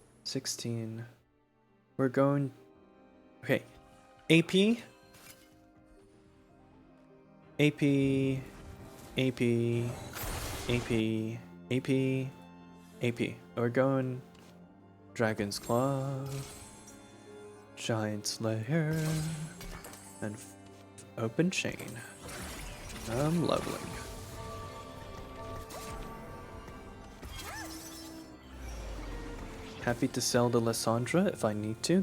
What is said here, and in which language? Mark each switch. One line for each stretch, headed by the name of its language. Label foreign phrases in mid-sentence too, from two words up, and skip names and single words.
English: 16. We're going... Okay. AP. AP. AP. AP. AP. AP. We're going... Dragon's Claw. Giant Slayer. And open chain. I'm leveling. Happy to sell the Lysandra if I need to.